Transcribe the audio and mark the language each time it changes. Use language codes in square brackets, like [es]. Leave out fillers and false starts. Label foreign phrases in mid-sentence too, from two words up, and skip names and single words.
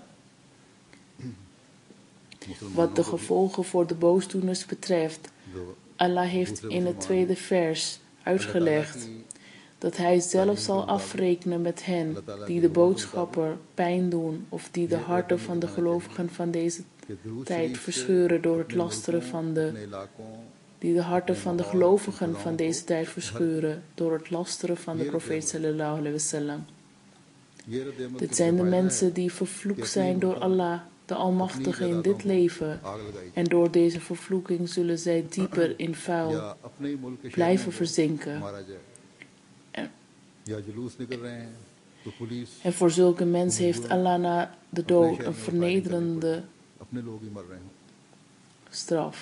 [nl] Wat de gevolgen voor de boosdoeners betreft, Allah heeft in het tweede vers uitgelegd dat hij zelf zal afrekenen met hen die de boodschapper pijn doen of die de harten van de gelovigen van deze tijd verscheuren door het lasteren van de profeet [ar] صلى الله عليه وسلم. [nl] Dit zijn de mensen die vervloekt zijn door Allah, de Almachtige, in dit leven, en door deze vervloeking zullen zij dieper in vuil blijven verzinken. En voor zulke mensen heeft Allah na de dood een vernederende straf.